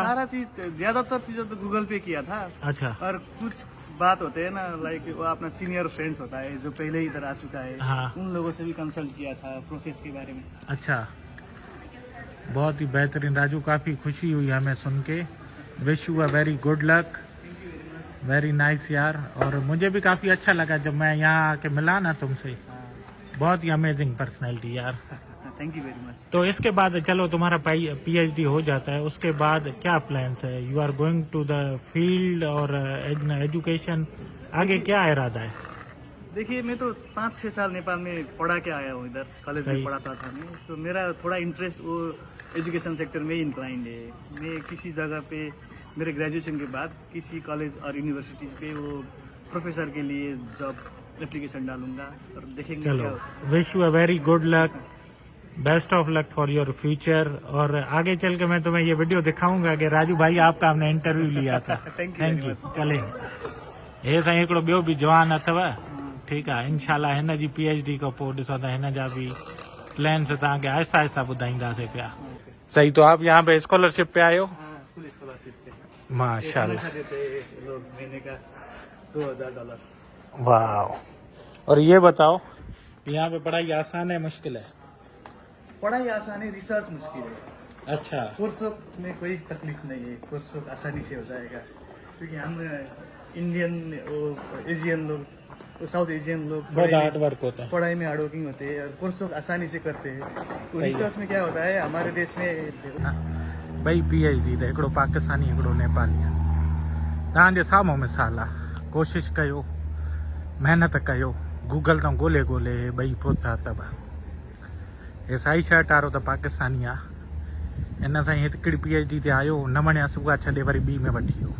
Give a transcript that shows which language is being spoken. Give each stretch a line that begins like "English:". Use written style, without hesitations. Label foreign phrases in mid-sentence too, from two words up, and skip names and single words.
Hindi: सारा चीज, ज्यादातर चीजों तो गूगल पे किया था। अच्छा। और कुछ बात होते हैं ना, लाइक वो अपना
English: senior friends
Hindi: होता है जो पहले ही इधर आ चुका है। हाँ। उन लोगों से भी कंसल्ट किया था प्रोसेस के बारे में। अच्छा, बहुत ही बेहतरीन राजू, काफ़ी खुशी हुई हमें सुन के।
English: wish you a very good luck, very nice यार।
Hindi: और मुझे भी काफ़ी अच्छा लगा जब मैं यहाँ आके मिला ना तुमसे, बहुत ही
English: amazing personality
Hindi: यार।
English: Thank you very much.
Hindi: तो इसके बाद चलो तुम्हारा PhD हो जाता है, उसके बाद क्या प्लान्स है?
English: You are going to the field and education,
Hindi: आगे क्या इरादा है? देखिए, मैं तो 5-6 साल नेपाल में पढ़ा के आया हूँ, इधर कॉलेज में पढ़ाता था मैं। तो मेरा थोड़ा इंटरेस्ट वो
English: education sector
Hindi: में इंक्लाइंड है। मैं किसी जगह पे मेरे ग्रेजुएशन के बाद किसी कॉलेज और यूनिवर्सिटी पे वो प्रोफेसर के लिए
English: job application
Hindi: डालूंगा और देखेंगे। चलो,
English: Wish you a very good luck, best of luck for your future.
Hindi: और आगे चल के मैं तुम्हें ये वीडियो दिखाऊंगा कि राजू भाई आपका हमने इंटरव्यू लिया था।
English: Thank you.
Hindi: चले,
Sindhi: हे साईं हिकिड़ो ॿियो बि जवान अथव, ठीकु आहे, इनशाला हिन जी PhD खां पोइ ॾिसो था हिन जा बि प्लान्स तव्हांखे आहिस्ता आहिस्ता ॿुधाईंदासीं पिया।
Hindi: सही, तो आप यहाँ पे स्कॉलरशिप पे आए हो? फुल स्कॉलरशिप पे माशाल्लाह। देते हैं लोग महीने का $2000। वाह। और ये बताओ कि यहाँ पे पढ़ाई आसान है मुश्किल है? पढ़ाई आसान है, रिसर्च मुश्किल है। अच्छा।
English: course work
Hindi: में कोई तकलीफ नहीं है,
English: course work
Hindi: आसानी से हो जाएगा, क्योंकि हम
English: Indian Asian
Hindi: लोग,
English: South Asian
Hindi: लोग बहुत
English: hard work
Hindi: होता है, पढ़ाई में
English: hard working
Hindi: होते हैं और
English: course work
Hindi: आसानी से करते हैं। तो रिसर्च में क्या होता है हमारे देश में,
Sindhi: भाई PhD त हिकिड़ो पाकिस्तानी हिकिड़ो नेपाली आहे, तव्हांजे साम्हूं मिसाल आहे। कोशिशि कयो, महिनत कयो, गूगल तां ॻोल्हे ॻोल्हे ॿई पहुता अथव। हे साई शर्ट वारो त पाकिस्तानी आहे, हिन सां हिकिड़ी PhD ते आयो, न वणिया सुबुह छॾे वरी ॿी में वठी वियो।